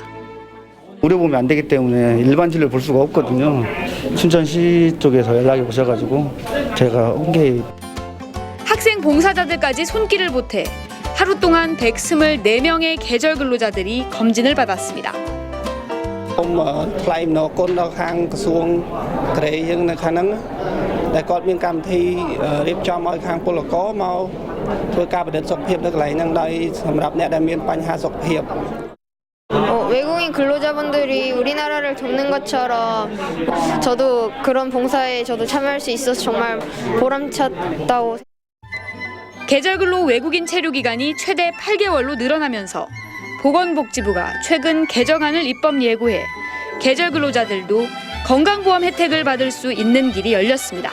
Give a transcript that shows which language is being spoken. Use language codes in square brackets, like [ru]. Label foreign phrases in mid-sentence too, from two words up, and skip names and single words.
[ko] 의료보험이 안 되기 때문에 일반 진료 볼 수가 없거든요. 춘천시 쪽에서 연락이 오셔가지고 제가 흔쾌히 학생 봉사자들까지 손길을 보태 하루 동안 124명의 계절 근로자들이 검진을 받았습니다. [km] សូមថ្លែងអំណរគុណដល់ខាងក្រសួងកេរយើងនៅខាងហ្នឹងដែលគាត់មានកម្មវិធីរៀបចំឲ្យខាងពលករមកធ្វើការពិនិត្យសុខភាពនៅកន្លែងហ្នឹងដោយសម្រាប់អ្នកដែលមានបញ្ហាសុខភាព [ko] 외국인 근로자분들이 우리나라를 돕는 것처럼 저도 그런 봉사에 저도 참여할 수 있어서 정말 보람찼다고. 계절 근로 외국인 체류 기간이 최대 8개월로 늘어나면서 보건복지부가 최근 개정안을 입법 예고해 계절 근로자들도 건강보험 혜택을 받을 수 있는 길이 열렸습니다.